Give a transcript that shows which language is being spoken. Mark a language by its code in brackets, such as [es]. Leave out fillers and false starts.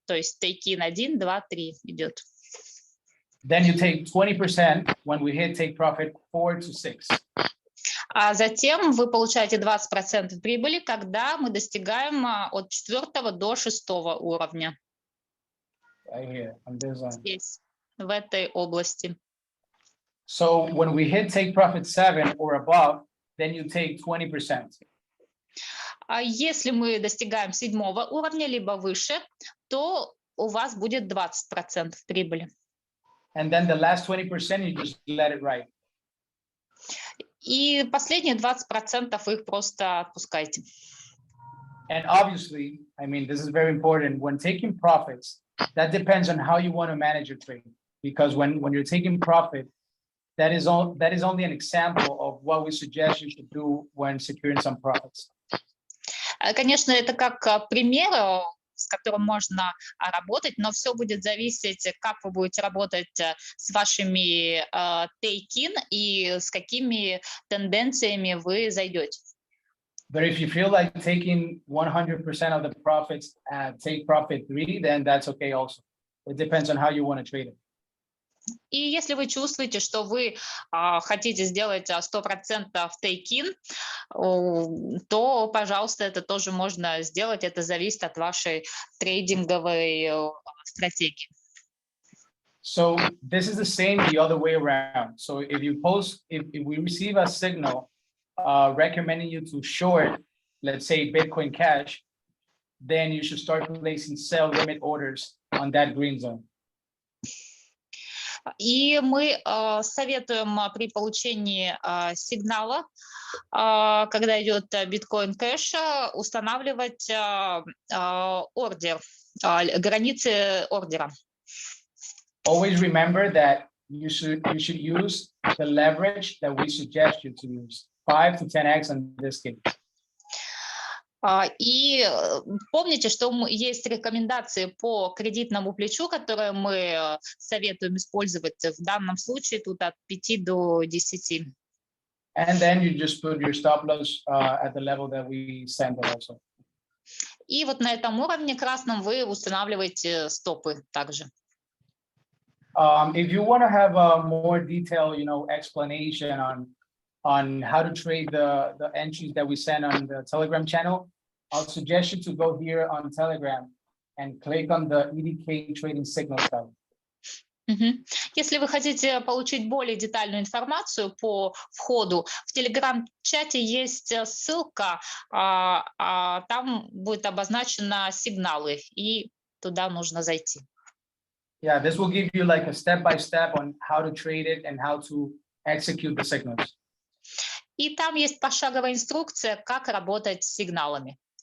[ru] То есть take-in 1, 2, 3 идет. [en] Then you take 20% when we hit take profit 4 to 6. [ru] А затем вы получаете 20% прибыли, когда мы достигаем от 4 до 6 уровня. [en] Right here, on this zone. [ru] Здесь, в этой области. [en] So when we hit take profit 7 or above, then you take 20%. [ru] А если мы достигаем 7 уровня, либо выше, то у вас будет 20% прибыли. [en] And then the last 20%, you just let it ride. [ru] И последние 20% их просто отпускайте. [en] And obviously, I mean, this is very important. When taking profits, that depends on how you want to manage your trade. Because when you're taking profit, that is only an example of what we suggest you should do when securing some profits. [ru] Конечно, это как пример, с которым можно работать, но все будет зависеть, как вы будете работать с вашими take-in и с какими тенденциями вы зайдете. [en] But if you feel like taking 100% of the profits at take profit 3, then that's okay also. It depends on how you want to trade it. [ru] И если вы чувствуете, что вы хотите сделать 100% take-in, то, пожалуйста, это тоже можно сделать. Это зависит от вашей трейдинговой стратегии. [en] So this is the same the other way around. So if we receive a signal recommending you to short, let's say Bitcoin Cash, then you should start placing sell limit orders on that green zone. [ru] И мы советуем при получении сигнала, когда идет биткоин кэш, устанавливать ордер, границы ордера. [en] Always remember that you should use the leverage that we suggest you to use, 5 to 10x in this case. [ru] И помните, что есть рекомендации по кредитному плечу, которые мы советуем использовать в данном случае тут от 5 до 10. [en] And then you just put your stop loss at the level that we send it also. [ru] И вот на этом уровне красном вы устанавливаете стопы также. [en] If you want to have a more detailed, explanation on how to trade the entries that we send on the Telegram channel, I'll suggest you to go here on Telegram and click on the EDK trading signal tab. [ru] Если вы хотите получить более детальную информацию по входу, в Telegram-чате есть ссылка, там будет обозначено сигналы, и туда нужно зайти. [en] Yeah, this will give you like a step-by-step on how to trade it and how to execute the signals. [ru] И там есть пошаговая инструкция, как работать с сигналами.